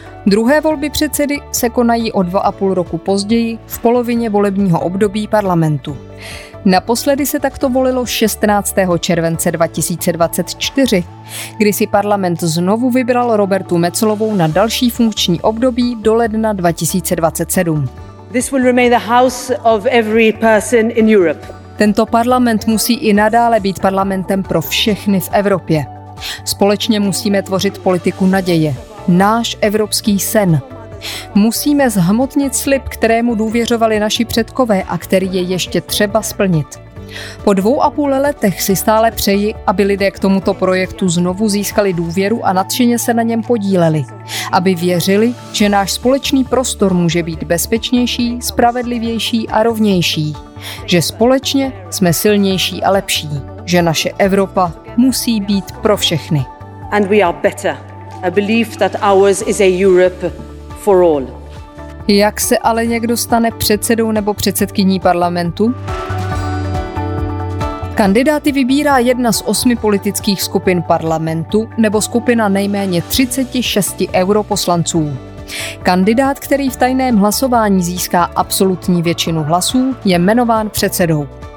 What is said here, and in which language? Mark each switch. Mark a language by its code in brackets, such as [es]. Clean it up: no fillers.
[cs] Druhé volby předsedy se konají o 2,5 roku později v polovině volebního období parlamentu. Naposledy se takto volilo 16. července 2024, kdy si parlament znovu vybral Robertu Metzlovou na další funkční období do ledna 2027. [en] This will remain the house of every person in Europe. [cs] Tento parlament musí i nadále být parlamentem pro všechny v Evropě. Společně musíme tvořit politiku naděje. náš evropský sen. Musíme zhmotnit slib, kterému důvěřovali naši předkové a který je ještě třeba splnit. Po 2,5 letech si stále přeji, aby lidé k tomuto projektu znovu získali důvěru a nadšeně se na něm podíleli. Aby věřili, že náš společný prostor může být bezpečnější, spravedlivější a rovnější. Že společně jsme silnější a lepší. Že naše Evropa musí být pro všechny. [en] And we are better. A belief that ours is a Europe for all. [cs] Jak se ale někdo stane předsedou nebo předsedkyní parlamentu? Kandidáty vybírá jedna z 8 politických skupin parlamentu nebo skupina nejméně 36 europoslanců. Kandidát, který v tajném hlasování získá absolutní většinu hlasů, je jmenován předsedou.